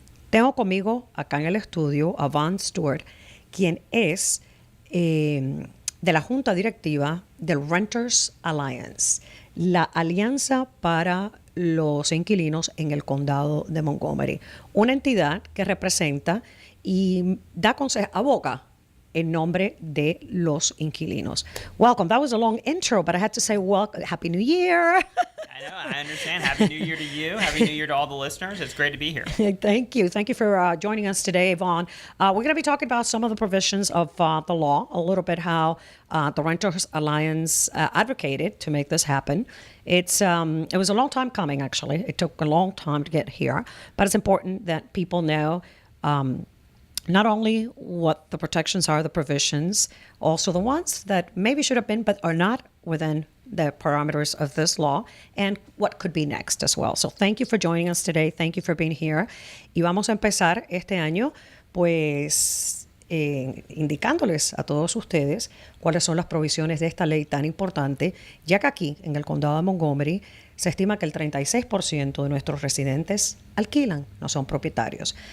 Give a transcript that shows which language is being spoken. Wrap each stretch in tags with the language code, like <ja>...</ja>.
<es>Tengo conmigo acá en el estudio a Vaughn Stewart, quien es de la junta directiva del Renters Alliance, la alianza para los inquilinos en el condado de Montgomery, una entidad que representa y da consejos, aboga en nombre de los inquilinos.</es> <en>Welcome. That was a long intro, but I had to say welcome. Happy New Year. I know. I understand. Happy New Year to you. Happy New Year to all the listeners. It's great to be here. Thank you. Thank you for joining us today, Vaughn. We're going to be talking about some of the provisions of the law, a little bit how the Renters Alliance advocated to make this happen. It was a long time coming, actually. It took a long time to get here, but it's important that people know not only what the protections are, the provisions, also the ones that maybe should have been but are not within the parameters of this law, and what could be next as well. So thank you for joining us today. Thank you for being here.</en> <es>Y vamos a empezar este año, pues, indicándoles a todos ustedes cuáles son las provisiones de esta ley tan importante, ya que aquí, en el condado de Montgomery, se estima que el 36% de nuestros residentes alquilan, no son propietarios.</es>